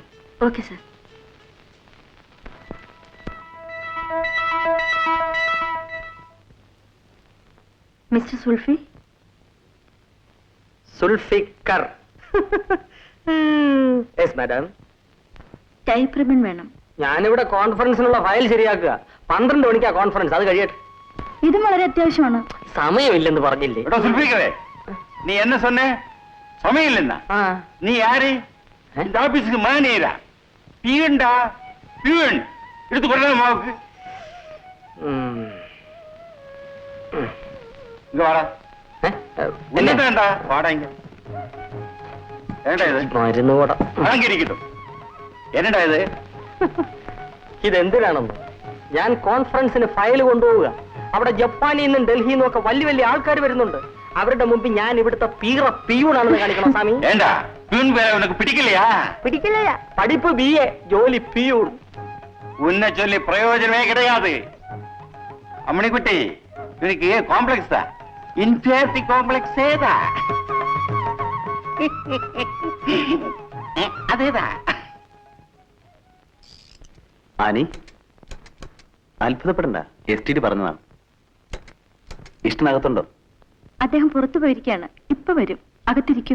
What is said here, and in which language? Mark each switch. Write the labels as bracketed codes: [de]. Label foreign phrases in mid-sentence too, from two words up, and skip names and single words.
[en] okay sir. [ml] മിസ്റ്റർ സുൽഫി. സുൽഫിക്കർ. [en] yes madam. type ribbon [ml] വേണം. ഞാനിവിടെ കോൺഫറൻസിനുള്ള ഫയൽ ശരിയാക്കുക. 12 മണിക്കാ കോൺഫറൻസ്. അത് കഴിയട്ടെ. ഇതും വളരെ അത്യാവശ്യമാണ്. സമയമില്ലെന്ന് പറഞ്ഞില്ലേ? [ta] நீ என்ன சொன்ன? சமையல் என்ன? நீ யாரு? இந்த ஆபீஸுக்கு மேனேஜரா? பியூன்டா, பியூன். எடுத்து கொண்டா மாவுக்கு. இங்க வாடா. என்னடா? வாடா இங்க. என்னடா இது? [ml] മരുന്ന് കൂട. അടങ്ങിയിരിക്കുന്നു. എന്നടാ ഇത്? ഇതെന്തിനാണെന്ന്? ഞാൻ കോൺഫറൻസിന് ഫയൽ കൊണ്ടുപോവുക. അവിടെ ജപ്പാനിൽ നിന്നും ഡൽഹിയിൽ നിന്നും ഒക്കെ വലിയ വലിയ ആൾക്കാർ വരുന്നുണ്ട്. അവരുടെ മുമ്പിൽ ഞാൻ ഇവിടുത്തെ പിയൂണാണെന്ന് കാണിക്കണം സ്വാമി. [ta] ஏண்டா பியூன் பேரை உனக்கு பிடிக்கலையா? [ml] പിടിക്കില്ല. പഠിപ്പ് BA, ജോലി പിയൂൺ. [ta] உன்னை சொல்லி பிரயோஜனமே கிடையாது. அம்மணிக்குட்டி, உனக்கு காம்ப்ளெக்ஸ் தான். [en] inferiority complex [ta] ஏதா? [ml] അതേതാ? ആനി, അത്ഭുതപ്പെടണ്ട. STD പറഞ്ഞതാണ്. ഇഷ്ടനകത്തുണ്ടോ? അദ്ദേഹം പുറത്തു പോയിരിക്കുകയാണ്. ഇപ്പൊ വരും. അകത്തിരിക്കൂ.